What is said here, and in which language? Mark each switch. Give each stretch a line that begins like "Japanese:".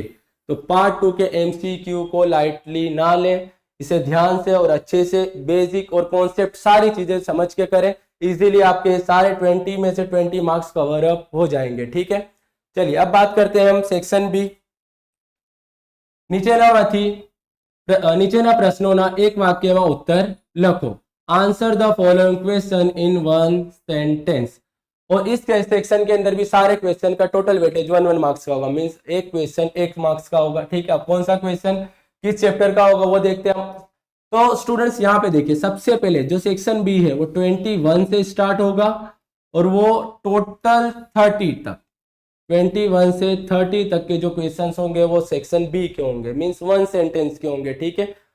Hindi: तो पार्ट 2 के एमसीक्यू को लाइटली ना लें, इसे ध्यान से और अच्छे से बेसिक और कॉन्सेप्ट सारी चीजें समझ के करें, इजीली आपके सारे 20 में से 20 मार्क्स कवर अप हो जाएंगे, ठीक है। चलिए अब बात करते हैं हम सेक्शन बी।
Gujarati: નીચેના પ્રશ્નોના એક વાક્યમાં ઉત્તર લખો।
English: Answer the following question in 1 sentence.
Hindi: और इस सेक्शन के अंदर भी सारे क्वेश्चन का टोटल वेटेज 1 मार्क्स का होगा, मींस एक क्वेश्चन 1 मार्क्स का होगा, ठीक है। अब कौन सा क्वेश्चन किस चैप्टर का होगा वो देखते हैं हम। तो स्टूडेंट्स यहाँ पे देखिए, सबसे पहले जो सेक्शन बी है वो 21 से स्टार्ट होगा और वो टोटल 30 तक 21 से 30 तक के जो क्वेश्चंस होंगे वो सेक्शन बी के होंगे, मींस 1 सेंटेंस के होंगे, ठीक है।